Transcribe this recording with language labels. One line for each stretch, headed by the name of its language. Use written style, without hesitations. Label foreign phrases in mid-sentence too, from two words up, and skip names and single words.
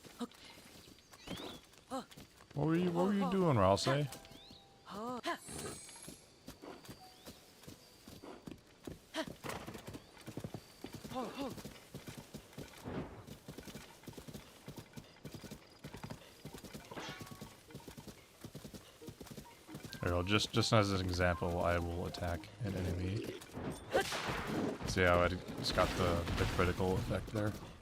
English: What were you doing, Ralsei? Ho. Ha. Ho, ho. Here, I'll just as an example, I will attack an enemy. See how it's got the critical effect there?